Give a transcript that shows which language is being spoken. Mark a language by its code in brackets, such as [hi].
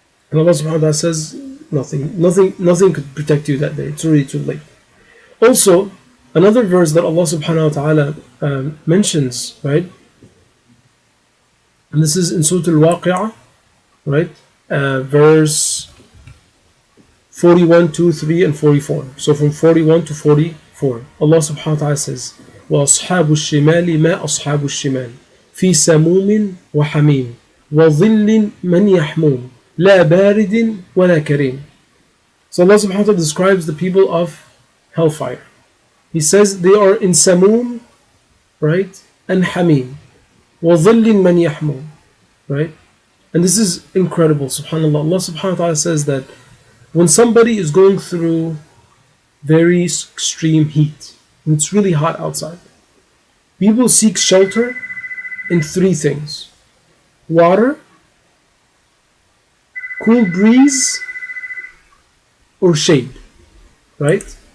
[en] And Allah subhanahu wa ta'ala says, nothing could protect you that day. It's already too late. Also, another verse that Allah subhanahu wa ta'ala mentions, right? And this is in Surah Al-Waqi'ah, right? Verse 41, 2, 3, and 44. So from 41 to 44, Allah subhanahu wa ta'ala says, [ar] وَأَصْحَابُ الشِّمَالِ مَا أَصْحَابُ الشِّمَالِ فِي سَمُومٍ وَحَمِيمٍ وَظِلٍّ مَنْ يَحْمُومٍ لَا بَارِدٍ وَلَا كَرِيمٍ. [en] So Allah subhanahu wa ta'ala describes the people of hellfire. He says they are in Samum, right? And Hamim. [ar] وَظِلٍّ مَنْ يَحْمُومٍ, right? [en] And this is incredible, subhanAllah. Allah subhanahu wa ta'ala says that when somebody is going through very extreme heat, and it's really hot outside, people seek shelter in three things: water, cool breeze, or shade, right?